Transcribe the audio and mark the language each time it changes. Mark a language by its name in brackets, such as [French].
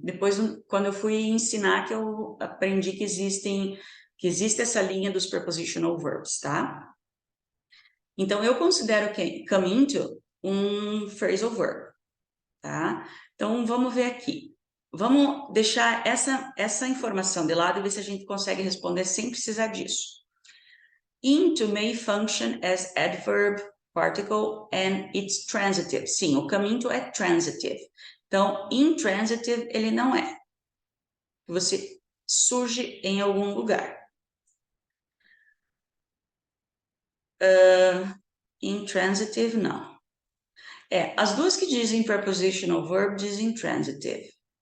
[Portuguese] Depois, quando eu fui ensinar, que eu aprendi que existe essa linha dos prepositional verbs, tá? Então, eu considero que come into um phrasal verb, tá? Então, vamos ver aqui. Vamos deixar essa informação de lado e ver se a gente consegue responder sem precisar disso. [English] Into may function as adverb, particle, and it's transitive. [Portuguese] Sim, o come into é transitive. Então, intransitive, ele não é. Você surge em algum lugar. Intransitive, não. As duas que dizem prepositional verb dizem transitive.